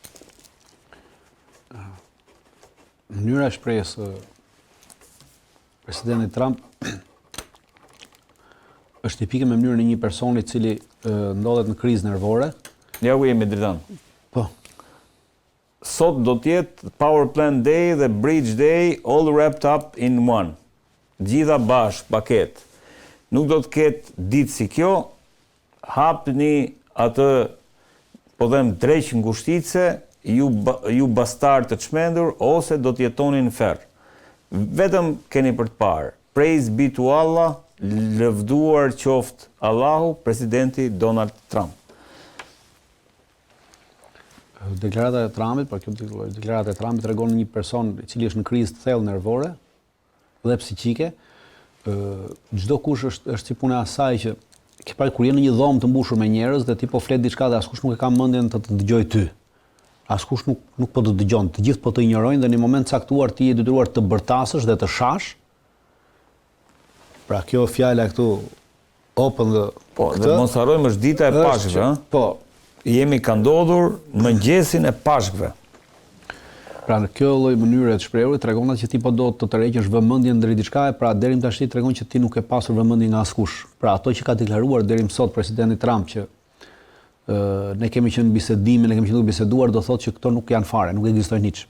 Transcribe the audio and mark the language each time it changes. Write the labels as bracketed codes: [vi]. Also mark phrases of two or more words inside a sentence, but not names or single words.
[sq] Mënyra e shprehjes së presidentit Trump është tipike me mënyrën e një personi i cili ndodhet në krizë nervore. Ja ku jemi Dritan. Po. Sot do të jetë [en] Power Plant Day dhe Bridge Day all wrapped up in one. [sq] Gjitha bashkë, paket. Nuk do të ketë ditë si kjo, hapni atë, po them, dreq ngushtice, ju bastar të çmendur, ose do të jetoni në ferr. Vetëm keni për të parë. [en] Praise be to Allah, [sq] lëvduar qoftë Allahu, presidenti Donald Trump. Deklarata e Trumpit, por kjo deklarata e Trumpit tregon një person i cili është në krizë të thellë nervore dhe psiqike. Çdo kush është si puna e asaj që ke parë kur je në një dhomë të mbushur me njerëz dhe ti po flet diçka dhe askush nuk e ka mendjen të dëgjojë ty. Askush nuk po të dëgjon, të gjithë po të injorojnë dhe në një moment caktuar ti je detyruar të bërtasësh dhe të shash. Pra kjo fjala këtu [en] open the [sq] po, dhe mos harrojmë është dita e pashkëve, ëh? Po. Jemi ka ndodhur mëngjesin e pashkëve. Pra në kjo lloj mënyre të shprehurit tregon që ti po do të tërheqësh vëmendjen ndër diçka, pra deri më tash tregon që ti nuk e pasur vëmendje nga askush. Pra ato që ka deklaruar deri më sot presidenti Trump që ne kemi qenë bisedime, ne kemi qenë biseduar, do thotë që këto nuk janë fare, nuk ekzistojnë hiç.